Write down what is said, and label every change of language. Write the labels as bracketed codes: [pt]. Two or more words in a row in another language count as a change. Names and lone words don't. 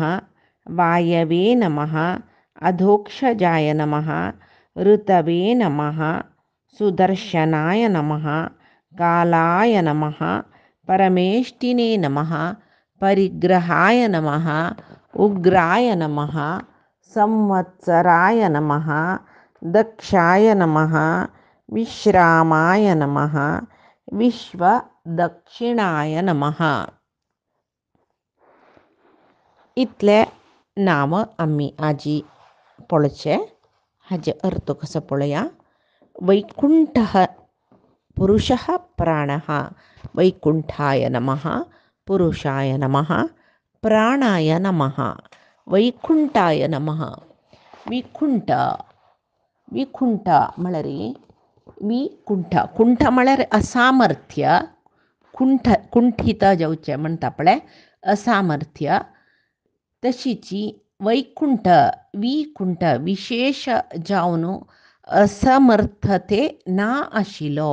[sa] वायवे नमः, अधोक्षजाय नमः, ऋतवे नमः, सुदर्शनाय नमः, कालाय नमः, परमेष्टिने नमः, परिग्रहाय नमः, उग्राय नमः, संवत्सराय नमः, दक्षाय नमः, विश्रामाय नमः, विश्वदक्षिणाय नमः. [kok] इतले नाम आम्ही आजी पळचे. हाजे अर्थ कसो पळया. [sa] वैकुण्ठः पुरुषः प्राणः. वैकुण्ठाय नमः, पुरुषाय नमः, प्राणाय नमः, वैकुण्ठाय नमः. [kok] विकुंठ विकुंठ म्हळ्यार विकुंठ कुंठ म्हळ्यार असामर्थ्य. कुंठित जावचे म्हणटा पळय असामर्थ्य. तशीची वैकुंठ विकुंठ विशेष जावन असमर्थते ना आशिल्लो.